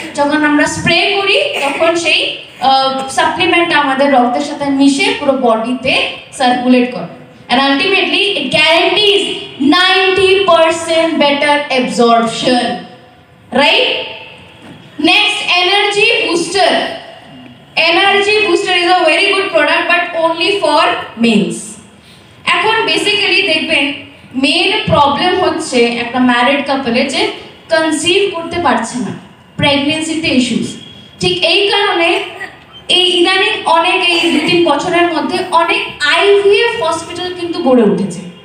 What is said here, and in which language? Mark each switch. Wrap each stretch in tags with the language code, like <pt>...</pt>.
<bn>যখন আমরা স্প্রে করি তখন সেই সাপ্লিমেন্টটা আমাদের রক্তের সাথে মিশে পুরো বডিতে সার্কুলেট করে,</bn> <en>and ultimately it guarantees 90% better absorption, right? Next, energy booster. Energy booster is a very good product but only for males.</en> <bn>এখন বেসিক্যালি দেখবেন মেন প্রবলেম হচ্ছে একটা ম্যারিড কাপলে যে কনসিভ করতে পারছে না, প্রেগন্যান্সিতে ইস্যুস। ঠিক এই কারণে এই ইদানিং অনেক, এই 2-3 বছরের মধ্যে অনেক আইভিএফ হসপিটাল কিন্তু গড়ে উঠেছে।</bn>